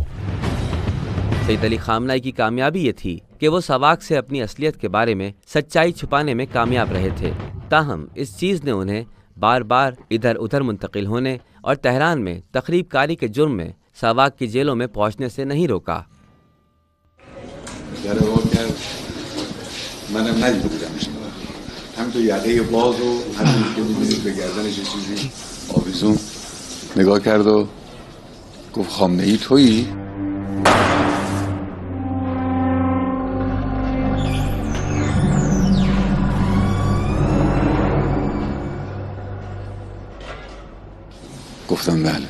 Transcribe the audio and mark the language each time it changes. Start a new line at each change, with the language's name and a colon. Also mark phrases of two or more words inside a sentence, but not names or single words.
Urdu: سید علی خامنہئی کی کامیابی یہ تھی کہ وہ ساواک سے اپنی اصلیت کے بارے میں سچائی چھپانے میں کامیاب رہے تھے، تاہم اس چیز نے انہیں بار بار ادھر ادھر منتقل ہونے اور تہران میں تخریب کاری کے جرم میں ساواک کی جیلوں میں پہنچنے سے نہیں روکا۔
Persian: منم ندیده بودمش، همینطور یقه باز و همینطور که می‌بینید به گردنش یه چیزی آویزون نگاه کرد و گفت خامنه‌ای تویی؟ گفتم بله.